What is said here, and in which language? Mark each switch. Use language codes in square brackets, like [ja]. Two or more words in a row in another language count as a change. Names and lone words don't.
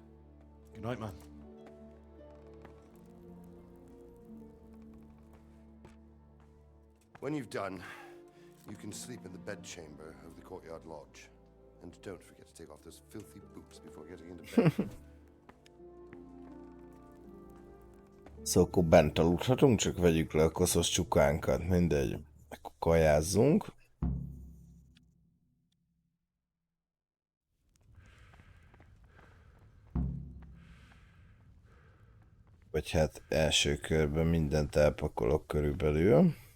[en] Good night, man. When you've done, you can sleep in the bedchamber of the courtyard lodge. And don't forget to take off those filthy boots before getting into bed. [hu] Szóval akkor bent aludhatunk, csak vegyük le a koszos csukánkat, mindegy. kajázzunk. Vagy hát első körben mindent elpakolok körülbelül.